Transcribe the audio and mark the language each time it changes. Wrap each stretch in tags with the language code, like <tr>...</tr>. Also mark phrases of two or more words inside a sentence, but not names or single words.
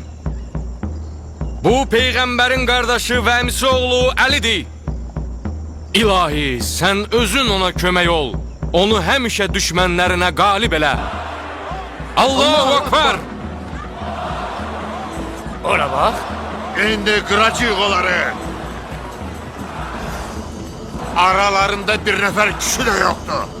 <tr>Bu peygamberin kardeşi ve əmisi oğlu Əlidir.</tr> <az>İlahi, sen özün ona kömək ol. Onu həmişə düşmənlərinə qalib elə.</az> <ar>Allahu Ekber.</ar> <az>Ora bax. İndi qıracağıq onları.</az> <tr>Aralarında bir nefer kişi de yoktu.</tr>